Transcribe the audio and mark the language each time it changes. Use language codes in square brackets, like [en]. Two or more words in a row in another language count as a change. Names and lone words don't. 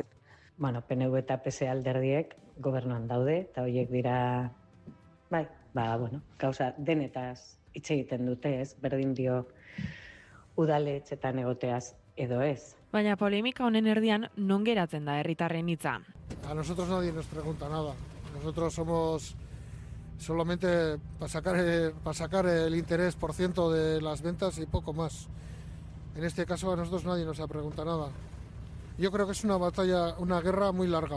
[eu] PNV eta PSE alderdiek gobernuan daude, eta horiek dira, gauza denetaz hitz egiten dute, ez, berdin dio udaletxetan egoteaz edo ez. Baina polemika honen erdian non geratzen da herritarren hitza. [es] A nosotros nadie nos pregunta nada. Nosotros somos solamente para sacar el interés por ciento de las ventas y poco más. En este caso a nosotros nadie nos ha preguntado nada. Yo creo que es una guerra muy larga.